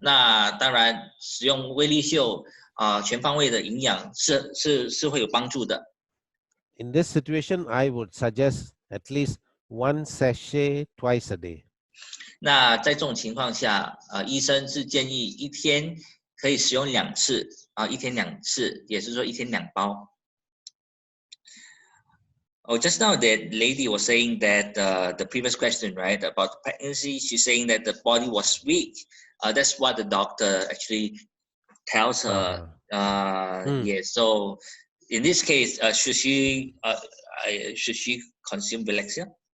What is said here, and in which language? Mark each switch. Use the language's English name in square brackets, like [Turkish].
[Chinese] 那当然，使用威力秀全方位的营养是会有帮助的。 [English] In this situation, I would suggest at least 1 sachet twice a day. [Chinese] 那在这种情况下，医生是建议一天可以使用2次1天2次，也是说1天2包。 [English] Oh, just now that lady was saying that the previous question, right, about pregnancy, she's saying that the body was weak. That's what the doctor actually tells her. Yeah. So in this case, should she consume Valencia?